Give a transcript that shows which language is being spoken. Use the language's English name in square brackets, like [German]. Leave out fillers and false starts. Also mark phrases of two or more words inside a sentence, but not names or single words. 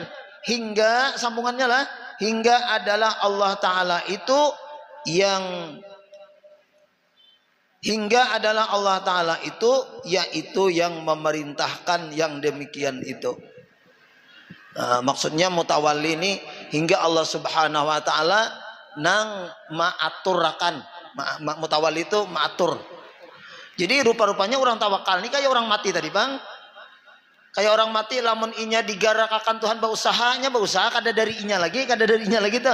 [Indonesian] Hingga sambungannya lah, hingga adalah Allah Ta'ala itu yang yaitu yang memerintahkan yang demikian itu. Maksudnya mutawalli ini hingga Allah [Arabic] Subhanahu Wa Ta'ala [Banjar] nang maaturakan. Mutawalli itu maatur. [Indonesian] Jadi rupa-rupanya orang tawakal ini kayak orang mati tadi bang. [Banjar] Kayak orang mati lamun inya digarakakan Tuhan berusaha kada dari inya lagi tuh.